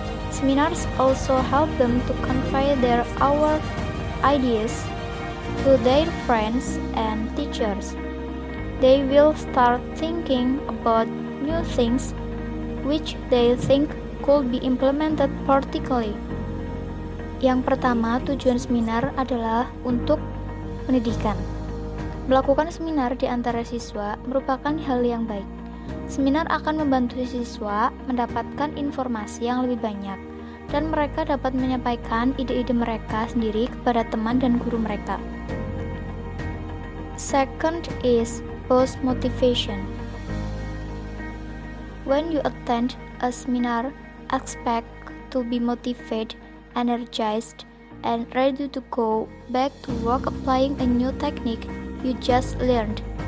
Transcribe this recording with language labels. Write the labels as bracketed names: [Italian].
[English] Seminars also help them to convey their ideas to their friends and teachers. They will start thinking about new things which they think could be implemented practically. [Indonesian] Yang pertama, tujuan seminar adalah untuk pendidikan. Melakukan seminar di antara siswa merupakan hal yang baik. Seminar akan membantu siswa mendapatkan informasi yang lebih banyak, dan mereka dapat menyampaikan ide-ide mereka sendiri kepada teman dan guru mereka. [English] Second is boost motivation. When you attend a seminar, expect to be motivated, energized, and ready to go back to work applying a new technique you just learned.